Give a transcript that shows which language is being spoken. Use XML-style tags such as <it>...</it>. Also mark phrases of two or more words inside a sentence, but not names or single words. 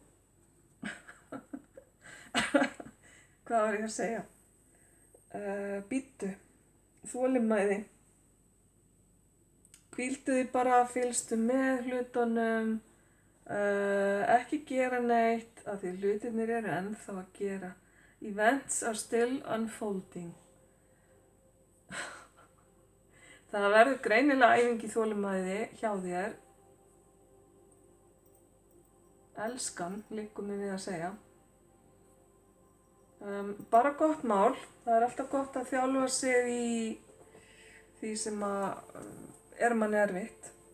<is>Hvað var ég að segja? Bíddu, þolinmæði. Hvíldu þig bara, fylgstu með hlutunum, ekki gera neitt af því hlutirnir eru ennþá að gera.</is> <en>Events are still unfolding.</en> <is>Það verður greinilega æfing í þolinmæði hjá þér. Elskan, liggur mér við að segja. Bara gott mál. Það er alltaf gott að þjálfa sig í því sem að er manni erfitt.</is>